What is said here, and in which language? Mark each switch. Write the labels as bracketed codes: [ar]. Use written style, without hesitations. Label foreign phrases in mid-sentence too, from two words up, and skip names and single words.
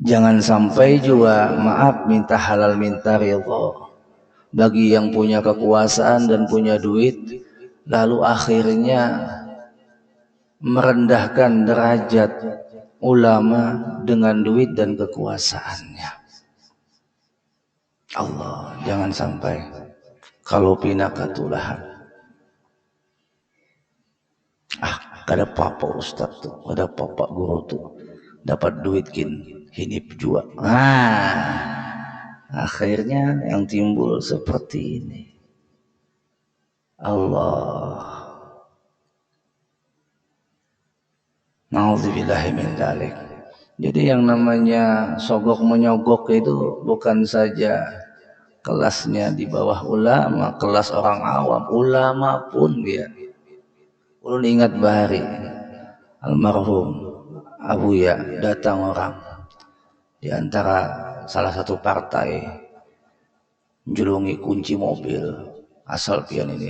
[id] Jangan sampai juga maaf minta halal minta ridho bagi yang punya kekuasaan dan punya duit, lalu akhirnya merendahkan derajat ulama dengan duit dan kekuasaannya. Allah, jangan sampai. [bjn] Kalau pinakatulah, kada papa ustaz tuh, kada papa guru tuh, dapat duit hinip juga. [id] Akhirnya yang timbul seperti ini. Allah, [ar] نعوذ بالله من ذلك. [id] Jadi yang namanya sogok menyogok itu bukan saja kelasnya di bawah ulama, kelas orang awam, ulama pun dia. [bjn] Ulun ingat bahari almarhum Abu Ya, datang orang di antara salah satu partai menjulungi kunci mobil asal pian ini.